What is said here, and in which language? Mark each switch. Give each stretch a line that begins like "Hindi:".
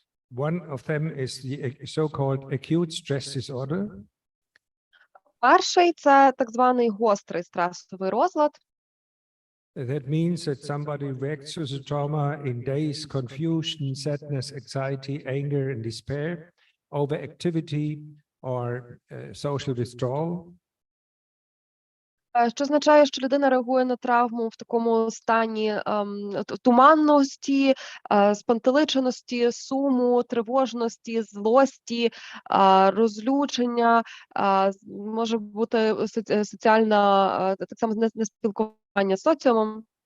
English: One of them is the so-called acute stress disorder.
Ukrainian: Перший – це так званий гострий стресовий розлад.
English: That means that somebody reacts to the trauma in days, confusion, sadness, anxiety, anger, and despair, overactivity, or social withdrawal.
Ukrainian: Що означає, що людина реагує на травму в такому стані туманності, спантеличеності, суму, тривожності, злості, розлючення, може бути соціальна, так само неспілкування з соціумом.